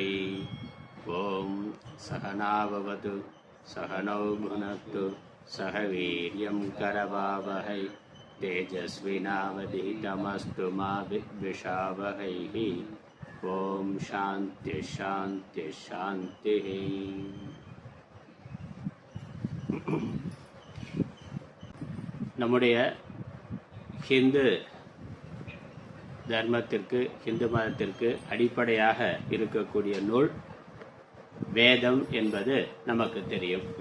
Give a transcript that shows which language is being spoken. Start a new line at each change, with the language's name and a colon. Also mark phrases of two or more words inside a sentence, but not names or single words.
Sanskrit: ॐ सहनाववतु सहनौ भुनक्तु सह वीर्यं करवावहै तेजस्विनावधीतमस्तु मा विद्विषावहैः। ॐ शान्ति शान्ति शान्ति.
Tamil: நம்முடைய ஹிந்து தர்மத்திற்கு, ஹிந்து மதத்திற்கு அடிப்படையாக இருக்கக்கூடிய நூல் வேதம் என்பது நமக்கு தெரியும்.